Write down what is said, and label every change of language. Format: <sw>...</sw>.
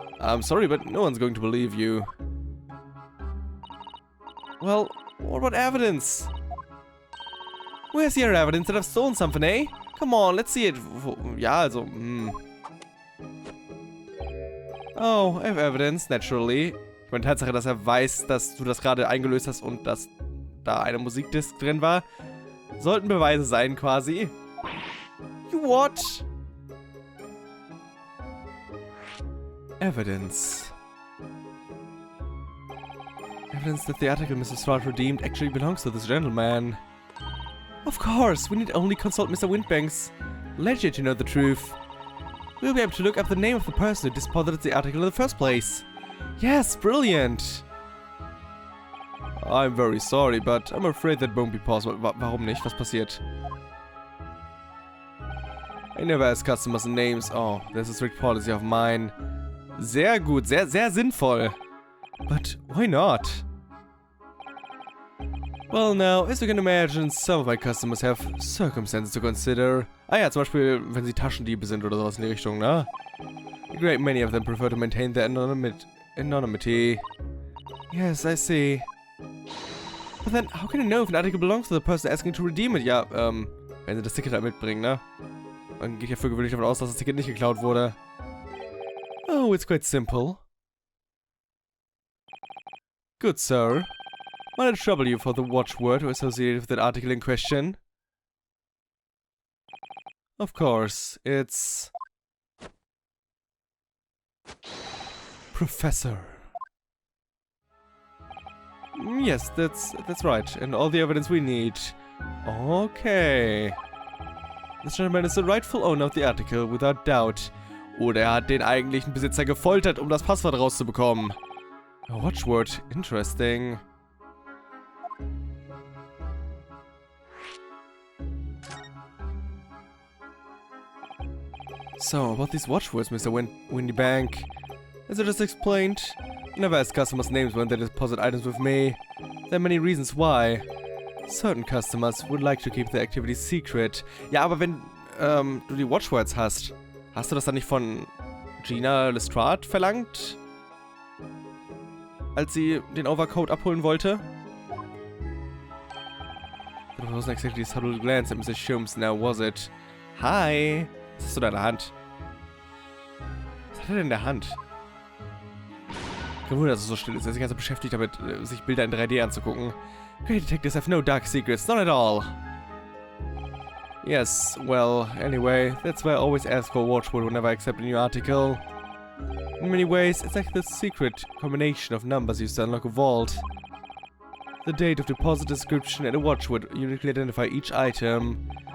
<en>I'm sorry, but no one's going to believe you. Well, what about evidence? Where's your evidence that I've stolen something, eh? Come on, let's see it.</en> <de>Ja, also,</de> <en>Oh, I have evidence, naturally.</en> <de>Ich meine, Tatsache, dass er weiß, dass du das gerade eingelöst hast und dass da eine Musikdisc drin war, sollten Beweise sein, quasi.</de> <en>You what? Evidence. Evidence that the article Mr. Strut redeemed actually belongs to this gentleman. Of course, we need only consult Mr. Windbank's ledger to know the truth. We'll be able to look up the name of the person who deposited the article in the first place. Yes, brilliant! I'm very sorry, but I'm afraid that won't be possible.</en> <de>Warum nicht? Was passiert?</de> <en>I never ask customers names. Oh, there's a strict policy of mine.</en> <de>Sehr gut, sehr sinnvoll.</de> <en>But why not? Well now, as you can imagine, some of my customers have circumstances to consider.</en> <de>Ah ja, zum Beispiel, wenn sie Taschendiebe sind oder sowas in die Richtung, ne?</de> <en>A great many of them prefer to maintain their anonymity. Yes, I see. But then, how can I know if an article belongs to the person asking to redeem it?</en> <de>Ja, wenn sie das Ticket halt mitbringen, ne? Man geht ja für gewöhnlich davon aus, dass das Ticket nicht geklaut wurde.</de> <en>Oh, it's quite simple. Good sir. Might I trouble you for the watchword associated with that article in question? Of course, it's... Professor. Yes, that's right, and all the evidence we need. Okay. This gentleman is the rightful owner of the article, without doubt.</en> <de>Oder er hat den eigentlichen Besitzer gefoltert, um das Passwort rauszubekommen.</de> <en>A watchword, interesting. So, about these watchwords, Mr. Windybank. As I just explained, I never ask customers' names when they deposit items with me. There are many reasons why. Certain customers would like to keep their activities secret.</en> <de>Ja, aber wenn du die Watchwords hast, Hast du das dann nicht von Gina Lestrade verlangt? Als sie den Overcoat abholen wollte?</de> <en>It wasn't exactly a subtle glance at Mrs. Shums, now was it? Hi!</en> <de>Was hast du da in der Hand? Was hat er denn in der Hand? Kein Wunder, dass es so still ist. Er ist die ganze Zeit beschäftigt damit, sich Bilder in 3D anzugucken.</de> <en>Great detectives have no dark secrets, not at all. Yes, well, anyway, that's why I always ask for watchword whenever I accept a new article. In many ways, it's like the secret combination of numbers used to unlock a vault. The date of deposit description and a watchword uniquely identify each item.</en>